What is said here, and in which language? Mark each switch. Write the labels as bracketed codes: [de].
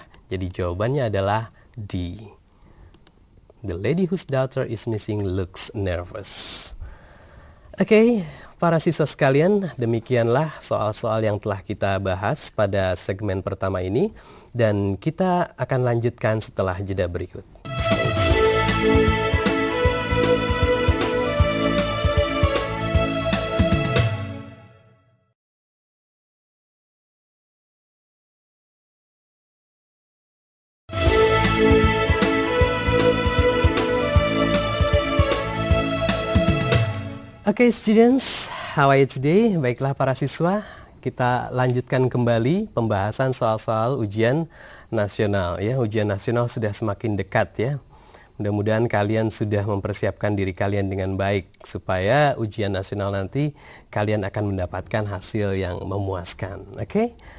[id] Jadi jawabannya adalah D. [en] The lady whose daughter is missing looks nervous. [id] Oke, para siswa sekalian, demikianlah soal-soal yang telah kita bahas pada segmen pertama ini, dan kita akan lanjutkan setelah jeda berikut. [en] Oke, students, how are you today? [id] Baiklah para siswa, kita lanjutkan kembali pembahasan soal-soal ujian nasional, ya. Ujian nasional sudah semakin dekat, ya. Mudah-mudahan kalian sudah mempersiapkan diri kalian dengan baik supaya ujian nasional nanti kalian akan mendapatkan hasil yang memuaskan. Oke?